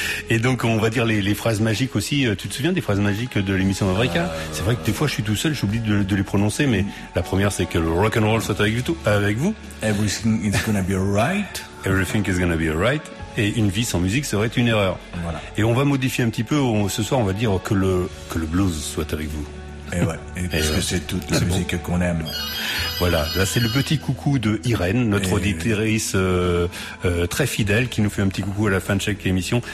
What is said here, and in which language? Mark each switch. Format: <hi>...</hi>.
<fr>Et donc, on va dire les phrases magiques aussi. Tu te souviens des phrases magiques de l'émission Africa? C'est vrai que des fois, je suis tout seul, j'oublie de les prononcer, mais la première, c'est que le rock'n'roll soit avec vous.</fr> <en>Everything is gonna be alright. Everything is gonna be alright.</en> <fr>Et une vie sans musique serait une erreur. Voilà. Et on va modifier un petit peu, ce soir, on va dire que le blues soit avec vous. Et ouais, parce que c'est toute la musique bon. Qu'on aime. Voilà, là c'est le petit coucou de Irène, notre auditrice très fidèle, qui nous fait un petit coucou à la fin de chaque émission.</fr>